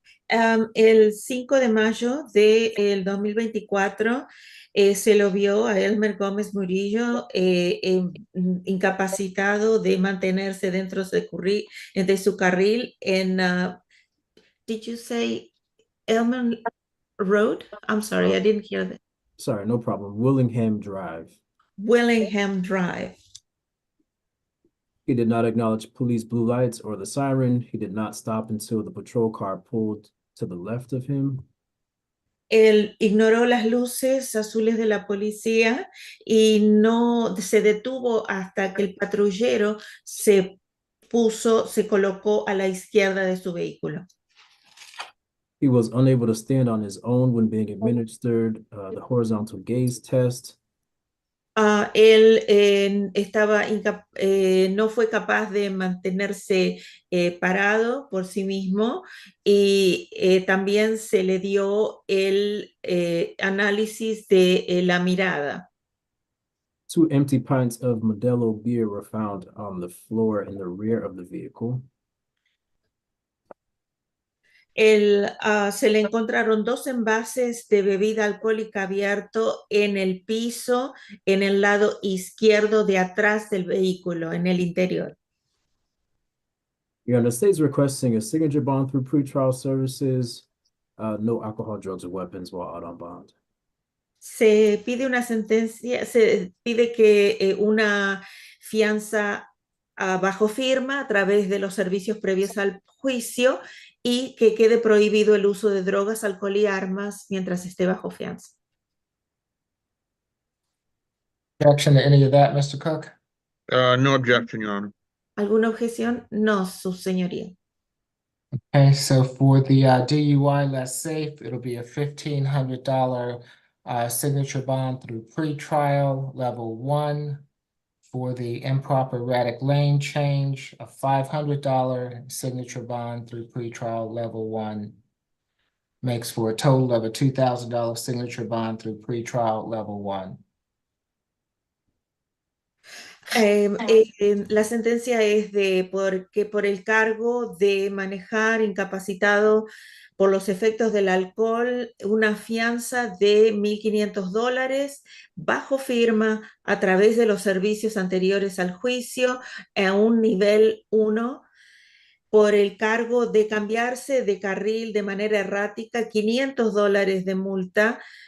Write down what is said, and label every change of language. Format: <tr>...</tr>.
<es>El 5 de mayo del 2024 se lo vio a Elmer Gómez Murillo incapacitado de mantenerse dentro de su carril en,</es> <en>did you say Elmer Road? I'm sorry, I didn't hear that. Sorry, no problem. Willingham Drive. Willingham Drive. He did not acknowledge police blue lights or the siren. He did not stop until the patrol car pulled to the left of him.</en> <es>Él ignoró las luces azules de la policía y no se detuvo hasta que el patrullero se colocó a la izquierda de su vehículo.</es> <en>He was unable to stand on his own when being administered the horizontal gaze test.</en> <es>Él no fue capaz de mantenerse parado por sí mismo y también se le dio el análisis de la mirada.</es> <en>2 empty pints of Modelo beer were found on the floor in the rear of the vehicle.</en> <es>Se le encontraron 2 envases de bebida alcohólica abierto en el piso, en el lado izquierdo de atrás del vehículo, en el interior.</es> <en>Your Honor, the state's requesting a signature bond through pretrial services, no alcohol, drugs, or weapons while out on bond.</en> <es>Se pide una sentencia, se pide que una fianza bajo firma a través de los servicios previos al juicio y que quede prohibido el uso de drogas, alcohol y armas mientras esté bajo fianza.</es> <en>Objection to any of that, Mr. Cook? No objection, Your Honor.</en> <es>¿Alguna objeción? No, su señoría.</es> <en>Okay, so for the DUI less safe, it'll be a $1,500 signature bond through pretrial level 1. For the improper erratic lane change, a $500 signature bond through pretrial level 1 makes for a total of a $2,000 signature bond through pretrial level 1.</en> <es>La sentencia es porque por el cargo de manejar incapacitado por los efectos del alcohol, una fianza de $1.500 bajo firma a través de los servicios anteriores al juicio a un nivel 1, por el cargo de cambiarse de carril de manera errática, $500 de multa,</es>